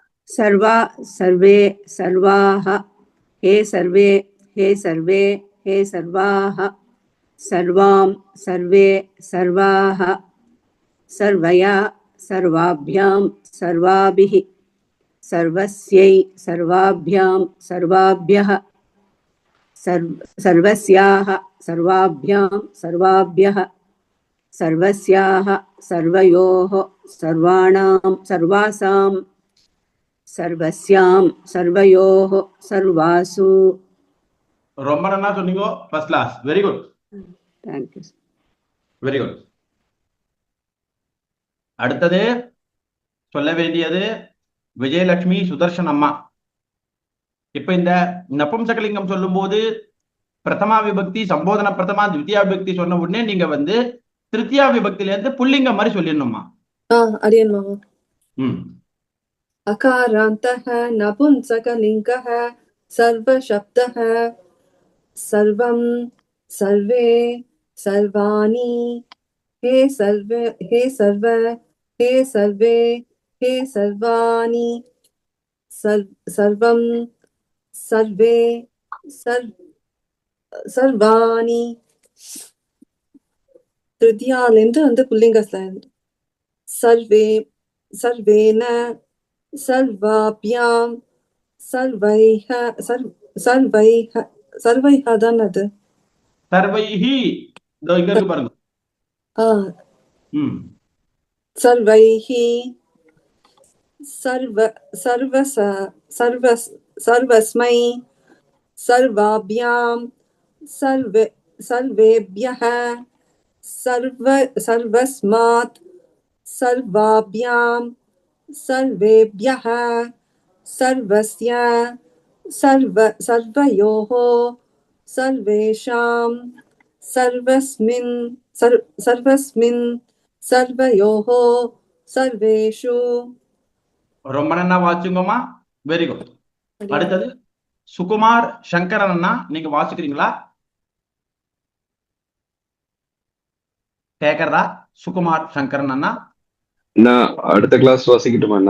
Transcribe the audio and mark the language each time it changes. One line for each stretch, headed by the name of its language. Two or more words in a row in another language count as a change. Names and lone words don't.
Sanskrit: सर्वा सर्वे सर्वाः हे सर्वे हे सर्वे हे सर्वाः सर्वां सर्वे सर्वाः सर्वया सर्वाभ्यां सर्वाभिः सर्वस्यै सर्वाभ्यां सर्वाभ्यः सर्वस्याः सर्वाभ्यां सर्वाभ्यः सर्वस्याः सर्वयोः सर्वाणां सर्वासां सर्वस्यां सर्वयोः सर्वासु.
Tamil: ரொம்ப நல்லா சொன்னீங்க.
English: first class. very good. thank you. very good.
Tamil: அடுத்தது சொல்ல வேண்டியது விஜயலட்சுமி சுதர்ஷன் அம்மா. இப்ப இந்த நபும்சகலிங்கம் சொல்லும் போது பிரதமா விபக்தி சம்போதன பிரதமா த்விதியா விபக்தி சொன்ன உடனே நீங்க வந்து திருத்தியா விபக்தில இருந்து புல்லிங்கம் மாதிரி சொல்லிடணுமா? அரியன் மாமா.
Sanskrit: अकारान्तः नपुंसकलिङ्गः सर्वशब्दः सर्वं सर्वे सर्वाणि हे सर्वे हे सर्व हे सर्वे हे सर्वाणि सर्वं सर्वे सर्वाणि.
Tamil: திருத்தியாலேருந்து வந்து புல்லிங்கஸ்ல
Sanskrit: सर्वे सर्वेण सर्वाभ्याम् सर्वैः सर्वैः सर्वैः
Tamil: தான் அது. சர்வைஹி இங்க இருக்கு பாருங்க.
Sanskrit: सर्वैः सर्व सर्वस सर्वस् सर्वस्मै सर्वाभ्याम् सर्वे सर्वेभ्यः सर्व सर्वस्मात् सर्वाभ्याम् सर्वेभ्यः सर्वस्य सर्वयोः सर्वेषां सर्वस्मिन् सर्वयोः सर्वेषु.
Tamil: ரொம்ப நல்லா வாசிங்கம்மா.
English: very good.
Tamil: அடுத்தது சுகுமார் சங்கரன் அண்ணா, நீங்க வாசிக்கிறீங்களா? கேக்குறதா? சுகுமார் சங்கரன் அண்ணா நான் அடுத்த கிளாஸ் வாசிக்கட்டுமா அண்ணா?